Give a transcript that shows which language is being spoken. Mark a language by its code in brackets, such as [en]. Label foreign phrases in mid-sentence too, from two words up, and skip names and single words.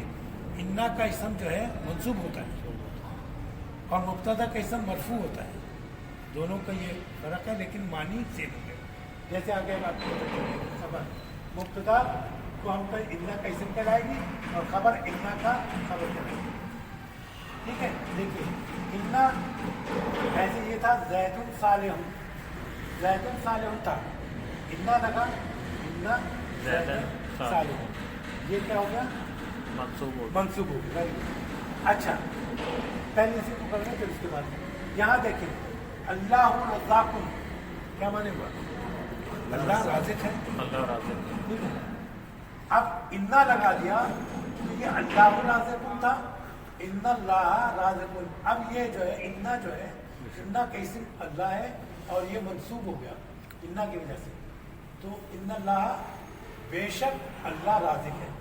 [ur] انّا کا اسم جو ہے منصوب ہوتا ہے اور مبتدا کا اسم مرفوع ہوتا ہے، دونوں کا یہ فرق ہے، لیکن معنی سیم ہو گیا. جیسے آگے آپ کو خبر، مبتدا کو ہم پر انّا کا اسم کہلائے گی اور خبر انّا کا خبر کہلائے گی، ٹھیک ہے. دیکھیے انّا ایسے یہ تھا [ar] زيد صالح, زيد صالح [ur] تھا، انّا لگا, [ar] إن زيد صالح, [ur] یہ کیا ہو گیا، منصوب ہو گیا. अच्छा, پہلے اسی کو کر رہے ہیں پھر اس کے بعد یہاں دیکھیں اللہ رزاق کیا مانے ہوا اللہ رازق ہے اللہ رازق ہے. اب انا لگا دیا تو یہ اللہ رازق تھا [ar] ان اللہ رازق [ur] اب یہ جو ہے انا جو ہے انا کا اسم اللہ ہے اور یہ منسوب ہو گیا انا کی وجہ سے تو [ar] ان اللہ [ur] بے شک اللہ رازق ہے.